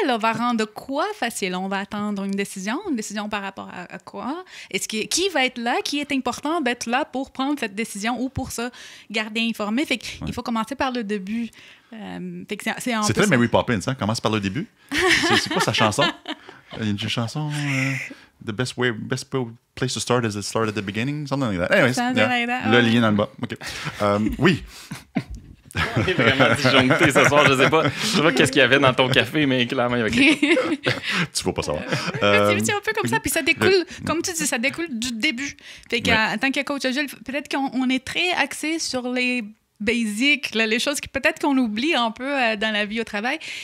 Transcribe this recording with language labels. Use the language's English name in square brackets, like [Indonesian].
[French] On va rendre quoi facile? On va attendre une décision par rapport à quoi? Qui va être là? Qui est important d'être là pour prendre cette décision ou pour se garder informé? Fait qu'il faut commencer par le début. C'est très Mary Poppins, hein? Commence par le début. C'est quoi sa chanson? Il y a une chanson... [English] The best place to start is to start at the beginning, something like that. [French] Anyways, le lien dans le bas. OK. Oui. On est vraiment disjonctés ce soir, je sais pas qu'est-ce qu'il y avait dans ton café, mais clairement, il y avait quelque chose. Tu vas pas savoir. C'est un peu comme ça, puis ça découle, comme tu dis, ça découle du début. Fait qu'en tant que coach agile, peut-être qu'on est très axé sur les basics, les choses que peut-être qu'on oublie un peu dans la vie au travail.